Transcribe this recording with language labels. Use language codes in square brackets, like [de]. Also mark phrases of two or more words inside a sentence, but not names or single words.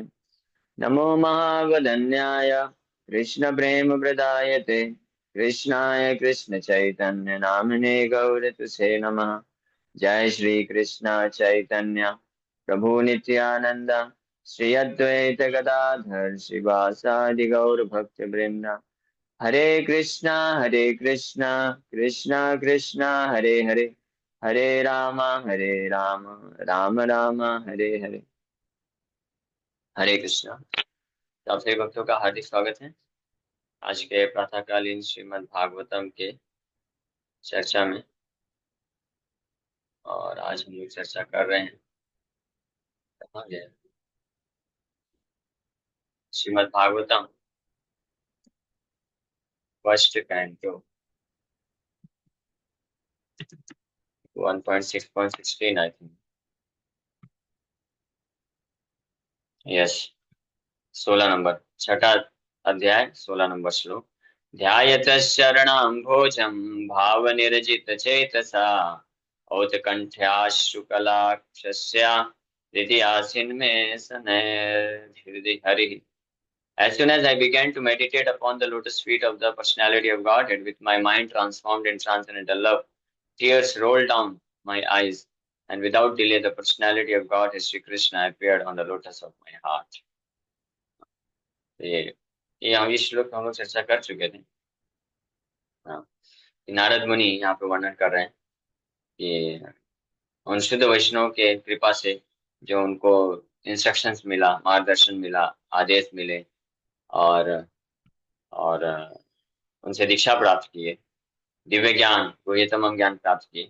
[sa] नमो महावदन्याय कृष्ण प्रेम प्रदायते कृष्णाय कृष्ण चैतन्य नामिने गौरतुसे नमः। जय श्री कृष्ण चैतन्य प्रभु नित्यानंद श्री अद्वैत गदाधर शिवासादि गौर भक्त वृंद। हरे कृष्णा कृष्णा कृष्णा हरे हरे, हरे राम राम राम हरे हरे। हरे कृष्णा। [hi] तो आप सभी भक्तों का हार्दिक स्वागत है आज के प्रातःकालीन श्रीमद् भागवतम के चर्चा में। और आज हम लोग चर्चा कर रहे हैं, कहाँ गए, श्रीमद् भागवतम [en] first canto [hi] 1.6.16 [en] I think. [hi] यस, 16 नंबर, छठा अध्याय 16 नंबर श्लोक। [sa] ध्यायतश्चरणाम्भोजं भावनिरजित चेतसा औत्कण्ठ्याश्रुकलाक्षस्य हृदयासिन्मे सनैर्हृदि हरिः। [en] As soon as I began to meditate upon the lotus feet of the personality of Godhead, with my mind transformed in transcendental love, tears rolled down my eyes, and without delay, the personality of God, Sri Krishna, appeared on the lotus of my heart. [hi] ये हम इस श्लोक हम लोग चर्चा कर चुके थे। हाँ, नारद मुनि यहाँ पे वर्णन कर रहे हैं कि उन शुद्ध वैष्णव के कृपा से जो उनको इंस्ट्रक्शंस मिला, मार्गदर्शन मिला, आदेश मिले और और उनसे दीक्षा प्राप्त किए, दिव्य ज्ञान गुह्यतम ज्ञान प्राप्त किए।